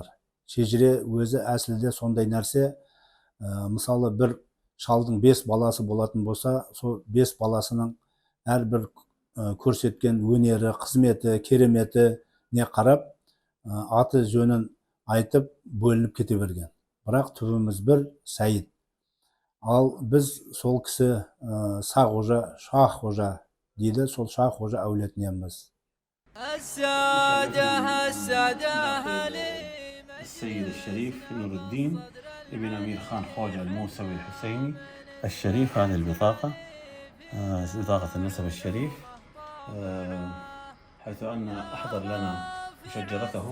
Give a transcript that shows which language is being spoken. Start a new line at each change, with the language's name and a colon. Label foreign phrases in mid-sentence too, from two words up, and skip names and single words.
Kazakh: Шежіре өзі әсілде сондай нәрсе. Мысалы, бір шалдың 5 баласы болатын болса, сол 5 баласының әрбір көрсеткен өнері, қызметі, кереметі не қарап, аты жөнін айтып бөлініп кете берген. Бірақ түбіміз бір, Сайд. Ал біз сол кісі Сағожа, Шағожа дейді, сол Шағожа әулетіненбіз.
Arabic: السيد الشريف نور الدين ابن أمير خان خوجة الموسوي الحسيني الشريف. هذه البطاقة، بطاقة النسب الشريف، حيث أن أحضر لنا مشجرته.